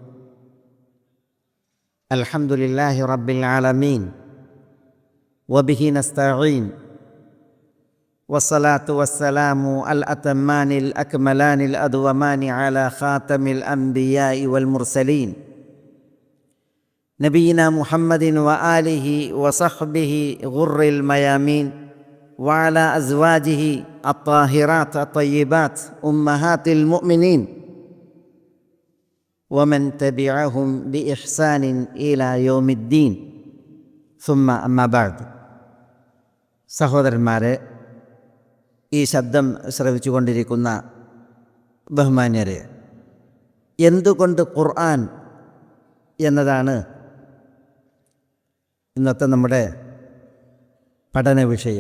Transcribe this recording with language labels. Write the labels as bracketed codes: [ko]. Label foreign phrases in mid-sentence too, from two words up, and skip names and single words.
[ar] الحمد لله رب العالمين وبه نستعين والصلاة والسلام الأتمان الأكملان الأدومان على خاتم الأنبياء والمرسلين نبينا محمد وآله وصحبه الغر الميامين وعلى أزواجه الطاهرات الطيبات أمهات المؤمنين ومن تبعهم بإحسان إلى يوم الدين ثم أما بعد. [ml] സഹോദരന്മാരെ, ഈ ശബ്ദം ശ്രവിച്ചുകൊണ്ടിരിക്കുന്ന ബഹുമാന്യരെ, എന്തുകൊണ്ട് ഖുർആൻ എന്നതാണ് ഇന്നത്തെ നമ്മുടെ പഠന വിഷയം.